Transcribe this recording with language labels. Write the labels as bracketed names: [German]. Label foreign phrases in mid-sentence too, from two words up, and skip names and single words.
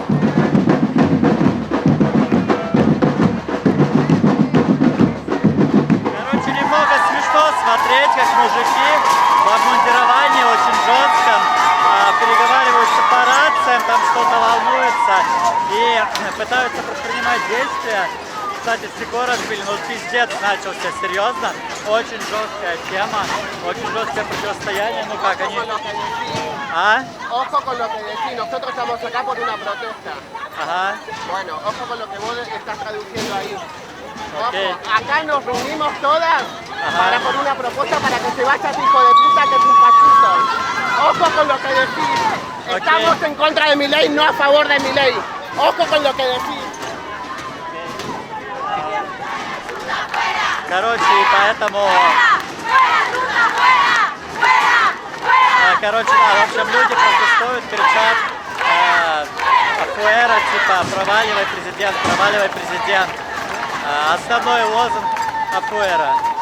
[Russian] Короче, немного смешно смотреть, как мужики в обмундировании очень жестком переговариваются по рациям, там что-то волнуется и пытаются предпринимать действия. Кстати, стекло разбили, ну пиздец начался, серьезно. Очень жесткая тема, очень жесткое противостояние, ну как они... А? [Spanish] Ojo con lo que decís, nosotros estamos acá por una protesta. [Russian] Ага. [Spanish] Bueno, ojo con lo que vos estás traduciendo ahí. Ojo, Ok. acá nos reunimos todas para por una propuesta para que se vaya ese hijo de puta que es un fascista. Ojo con lo que decís. Estamos en contra de mi ley, no a favor de mi ley. Ojo con lo que decís. [Russian] Короче, и поэтому... Короче, да, в общем, люди протестуют, кричат «Афуэра», типа «Проваливай, президент, проваливай, президент». Основной лозунг «Афуэра».